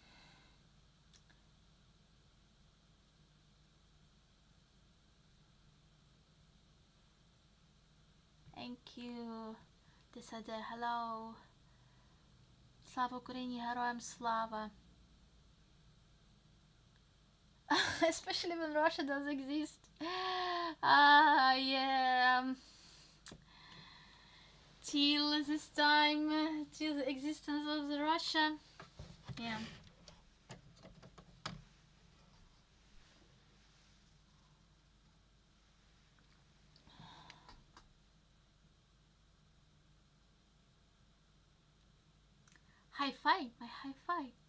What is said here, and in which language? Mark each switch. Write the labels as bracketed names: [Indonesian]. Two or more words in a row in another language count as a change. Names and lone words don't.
[English] Thank you. Desade, hello. [Ukrainian] Слава Україні, героям слава. [English] Especially when Russia does exist. Yeah. Till this time, till the existence of the Russia. Yeah. Hi-fi, my hi-fi.